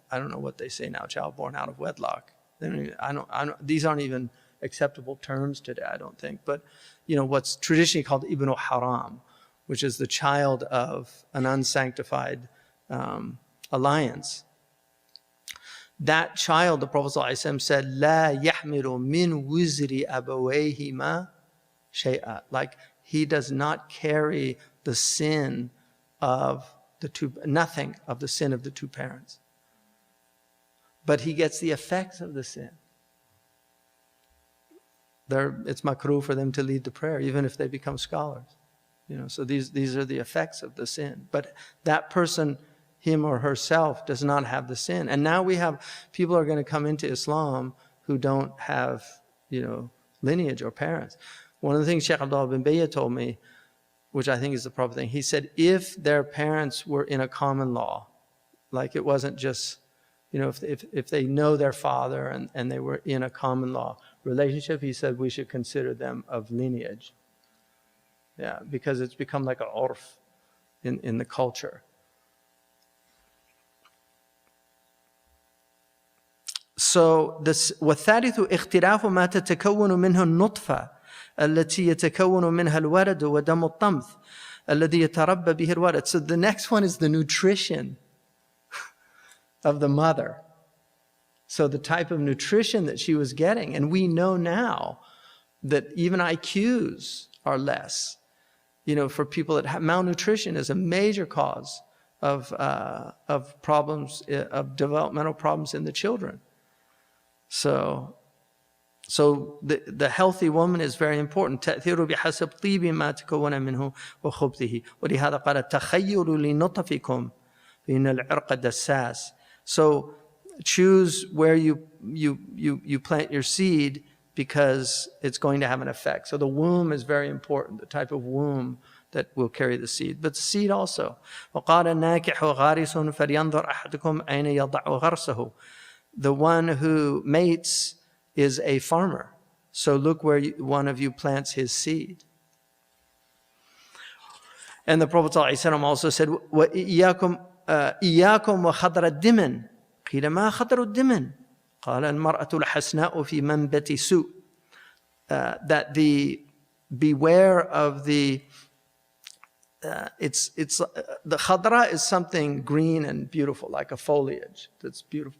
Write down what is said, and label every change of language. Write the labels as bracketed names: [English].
[English] I don't know what they say now, child born out of wedlock. They don't even, these aren't even acceptable terms today, I don't think. But, what's traditionally called Ibn Haram, which is the child of an unsanctified alliance. That child, the Prophet ﷺ said, [Arabic] لا يحمل من وزر أبويهما شيئا. [English] Like, he does not carry the sin of nothing of the sin of the 2 parents. But he gets the effects of the sin. It's makruh for them to lead the prayer, even if they become scholars. So these are the effects of the sin. But that person, him or herself, does not have the sin. And now we have people are going to come into Islam who don't have, lineage or parents. One of the things Sheikh Abdullah bin Bayya told me, which I think is the proper thing, he said if their parents were in a common law, like it wasn't just, if they know their father and they were in a common law relationship, he said we should consider them of lineage. Yeah, because it's become like an urf in the culture. So this [Arabic] والثالث اختلاف ما تتكون منه النطفة التي يتكون منها الولد ودم الطمث الذي يتربى به الولد. [English] So the next one is the nutrition of the mother. So the type of nutrition that she was getting, and we know now that even IQs are less. For people that have malnutrition is a major cause of problems, of developmental problems in the children. So the healthy woman is very important. [Arabic] تأثير بحسب طيب ما تكون منه وخبثه ولهذا قال تخيلوا لنطفكم فإن العرق دساس. [English] So choose where you plant your seed, because it's going to have an effect. So the womb is very important, the type of womb that will carry the seed. But the seed also. [Arabic] وقال الناكح غارس فلينظر أحدكم أين يضع غرسه. [English] The one who mates is a farmer. So look where one of you plants his seed. And the Prophet ﷺ also said, [Arabic] وإياكم وخضر الدمن. قيل ما خضر الدمن؟ قال المرأة الحسناء في منبت سوء. [English] That beware of the the khadra is something green and beautiful, like a foliage that's beautiful.